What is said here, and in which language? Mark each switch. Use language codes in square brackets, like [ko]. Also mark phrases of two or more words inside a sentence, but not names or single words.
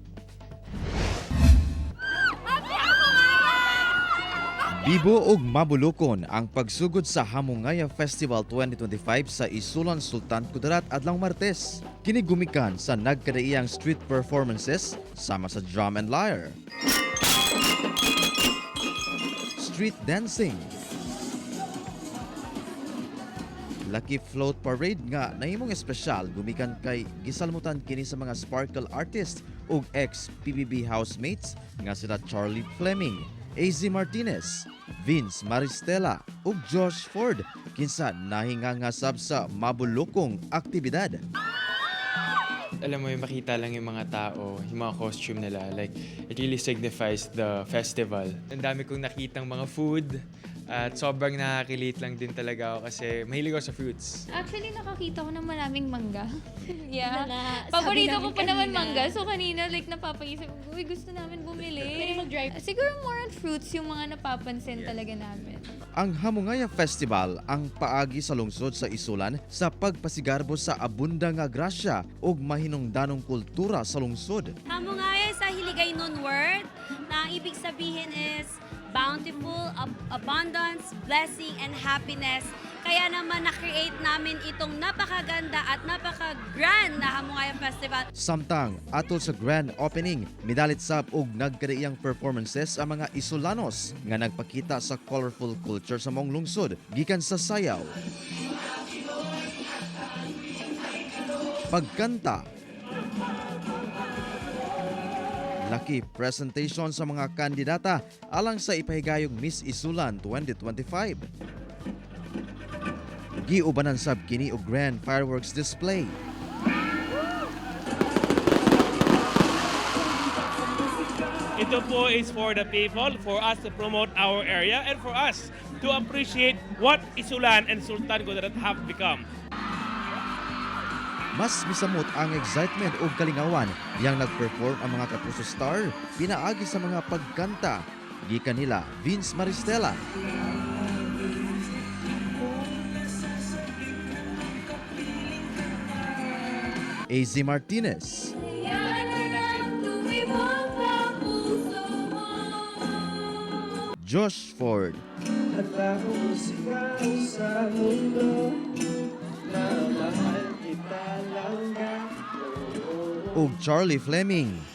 [ceb] Bibo ug mabulukon ang pagsugod sa Hamungaya Festival 2025 sa Isulan Sultan Kudarat adlong Martes. Kini gumikan sa nagkadaiyang [en] street performances [ceb] sama sa [en] drum and lyre, street dancing, [ceb] Lucky Float Parade nga nahimong espesyal gumikan kay gisalmutan kini sa mga [en] sparkle artists [ceb] ug [en] ex-PBB housemates [ceb] nga sila Charlie Fleming, AZ Martinez, Vince Maristela ug Josh Ford kinsa nahingangasab sa mabulokong aktibidad. [tl] Alam mo, yung makita lang yung mga tao, yung mga costume nila, [en] like, it really signifies the festival. [tl] Ang dami kong nakitang mga food at sobrang nakakilate lang din talaga ako kasi mahilig ako sa fruits. Actually, nakakita ko ng maraming mangga. [en] Yeah. [tl] Na Paborito sabi ko pa namin naman kanina. mangga. So, kanina, like, napapaisip ko, uy, gusto namin bumili. Pwede mag-drive. Siguro [en] more on fruits [tl] yung mga napapansin talaga namin. [ceb] Ang Hamungaya Festival ang paagi sa lungsod sa Isulan sa pagpasigarbo sa abunda nga grasya ug mahinungdanong kultura sa lungsod. [tl] Hamungaya sa [en] Hiligaynon word [tl] na ang ibig sabihin [en] is bountiful, abundance, blessing, and happiness. [tl] Kaya naman na-create namin itong napakaganda at napaka-grand na Hamungaya Festival. [ceb] Samtang atol sa [en] grand opening, [ceb] midalit sab og nagkadaiyang performances ang mga Isulanos nga nagpakita sa [en] colorful culture [ceb] sa mong lungsod gikan sa sayaw, pagkanta, laki presentation sa mga kandidata alang sa ipahigayong Miss Isulan 2025. Giubanan sab kini og [en] grand fireworks display. [tl] Ito po [en] is for the people, for us to promote our area, and for us to appreciate what Isulan and Sultan Kudarat have become. [ceb] Mas misamot ang excitement o kalingawan diyang nag-perform ang mga Kapuso Star pinaagi sa mga pagkanta. Gikan nila Vince Maristela, AZ Martinez, Josh Ford, ug Charlie Fleming.